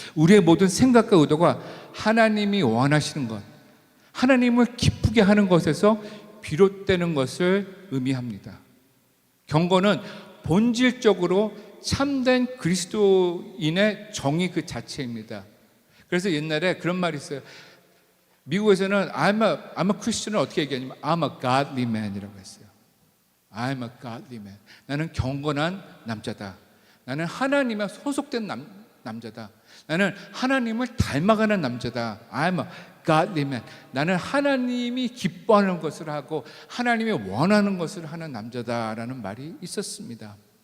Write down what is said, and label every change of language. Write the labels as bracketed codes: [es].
[ko] 우리의 모든 생각과 의도가 하나님이 원하시는 것, 하나님을 기쁘게 하는 것에서 비롯되는 것을 의미합니다. 경건은 본질적으로 참된 그리스도인의 정의 그 자체입니다. 그래서 옛날에 그런 말이 있어요. 미국에서는 [en] I'm a Christian [ko] 을 어떻게 얘기하냐면 [en] I'm a godly man [ko] 이라고 했어요. [en] I'm a godly man. [ko] 나는 경건한 남자다. 나는 하나님에 소속된 남자다. 나는 하나님을 닮아가는 남자다. [en] I'm a godly man. [ko] 나는 하나님이 기뻐하는 것을 하고 하나님이 원하는 것을 하는 남자다라는 말이 있었습니다.